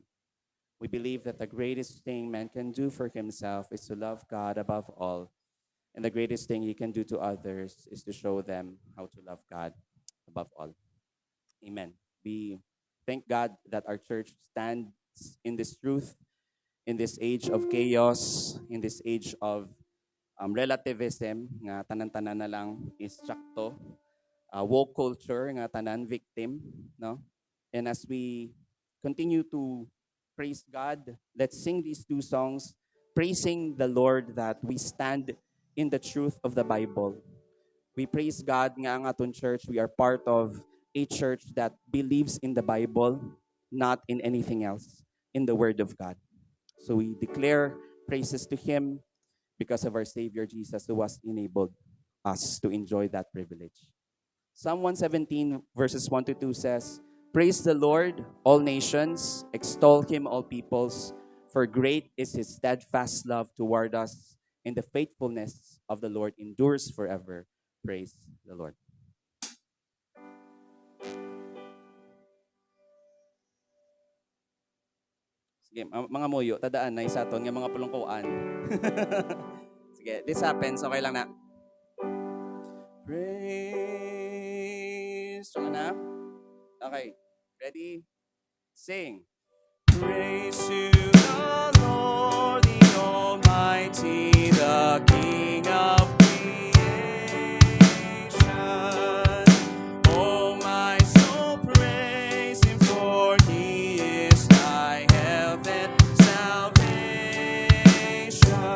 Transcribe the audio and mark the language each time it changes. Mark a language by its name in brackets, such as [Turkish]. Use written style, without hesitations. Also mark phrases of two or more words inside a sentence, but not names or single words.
[English] We believe that the greatest thing man can do for himself is to love God above all, and the greatest thing he can do to others is to show them how to love God above all. Amen. We thank God that our church stands in this truth, in this age of chaos, in this age of relativism, [Hiligaynon] nga tanan-tanan na lang is sakto, [English] woke culture, [Hiligaynon] nga tanan victim, no? [English] And as we continue to praise God, let's sing these two songs, praising the Lord that we stand in the truth of the Bible. We praise God [Hiligaynon] nga ang aton [English] church, we are part of a church that believes in the Bible, not in anything else, in the Word of God. So we declare praises to Him because of our Savior Jesus who was enabled us to enjoy that privilege. Psalm 117 verses 1 to 2 says, "Praise the Lord, all nations, extol him, all peoples, for great is his steadfast love toward us, and the faithfulness of the Lord endures forever." Praise the Lord. [Hiligaynon] Sige, mga muyo, tadaan na isa ton nga mga pulungkuan. Sige, [English] this happens, [Hiligaynon] okay lang na. [English] Praise. So na? Okay. Ready? Sing. Praise to the Lord, the Almighty, the King of creation. Oh, my soul, praise Him, for He is thy health and salvation.